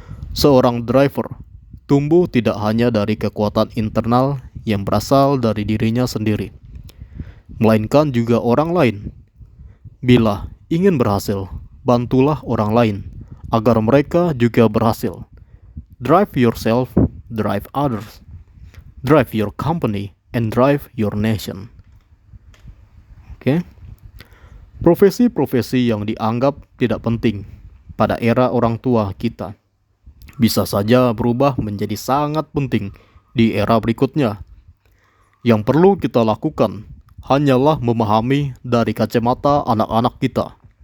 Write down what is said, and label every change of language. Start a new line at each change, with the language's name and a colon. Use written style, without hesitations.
Indonesian: Seorang driver tumbuh tidak hanya dari kekuatan internal yang berasal dari dirinya sendiri, melainkan juga orang lain. Bila ingin berhasil, bantulah orang lain agar mereka juga berhasil.
English: Drive yourself, drive others. Drive your company and drive your nation.
Indonesian: Oke. Profesi-profesi yang dianggap tidak penting pada era orang tua kita bisa saja berubah menjadi sangat penting di era berikutnya. Yang perlu kita lakukan hanyalah memahami dari kacamata anak-anak kita.